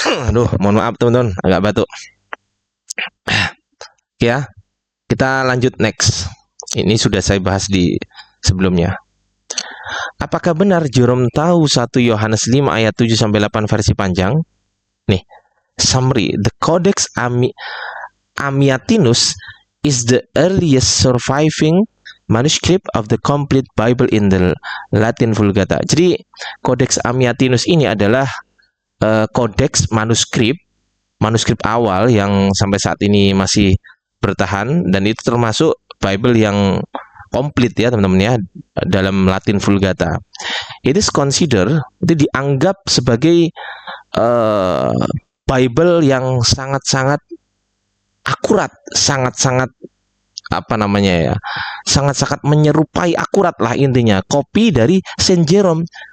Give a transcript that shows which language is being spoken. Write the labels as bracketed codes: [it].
[id] Aduh, mohon maaf teman-teman, agak batuk. Ya, kita lanjut next. Ini sudah saya bahas di sebelumnya. Apakah benar Jerome tahu 1 Yohanes 5 ayat 7 sampai 8 versi panjang? Nih, summary. [en] The Codex Amiatinus is the earliest surviving manuscript of the complete Bible in the Latin Vulgata. [id] Jadi, Codex Amiatinus ini adalah kodeks manuskrip awal yang sampai saat ini masih bertahan, dan itu termasuk Bible yang komplit ya teman-teman ya, dalam Latin Vulgata. [en] It is considered, [id] itu dianggap sebagai Bible yang sangat-sangat akurat, sangat-sangat apa namanya ya, sangat-sangat menyerupai akurat lah intinya, kopi dari Saint Jerome.